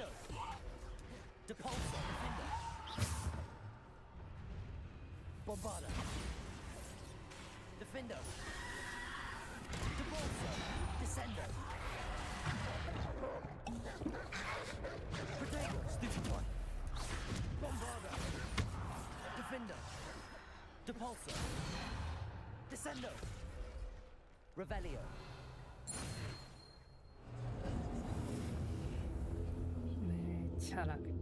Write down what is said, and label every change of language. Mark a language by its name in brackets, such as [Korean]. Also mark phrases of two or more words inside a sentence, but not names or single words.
[English] Depulso. Defender. Bombarda. Defender. Depulso. Descendo. Protego. Stupid one. Bombarda. Defender. Depulso. Descendo. Revelio. [Japanese] めっちゃ楽。